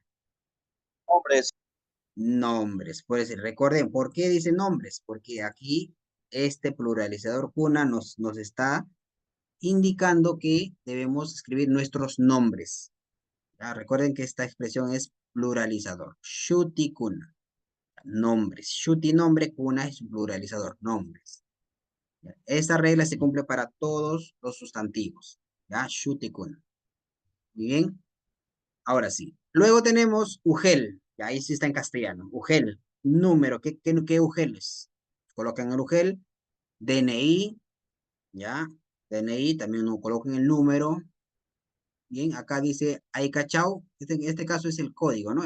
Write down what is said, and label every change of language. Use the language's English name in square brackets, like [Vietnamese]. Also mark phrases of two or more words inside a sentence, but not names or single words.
[Spanish] Hombres. Nombres. Por eso, recuerden, ¿por qué dice nombres? Porque aquí este pluralizador Kuna nos está indicando que debemos escribir nuestros nombres. ¿Ya? Recuerden que esta expresión es pluralizador. [Quechua] Shuti kuna. [Spanish] Nombres. Shuti nombre, kuna es un pluralizador. Nombres. ¿Ya? Esta regla se cumple para todos los sustantivos. ¿Ya? [Quechua] Shuti kuna. [Spanish] Muy bien. Ahora sí. Luego tenemos UGEL. Ya ahí sí está en castellano. UGEL. Número. ¿Qué UGEL es? Colocan el UGEL. DNI. ¿Ya? DNI. También colocan el número. Bien, acá dice Aikachao, en este caso es el código, ¿no?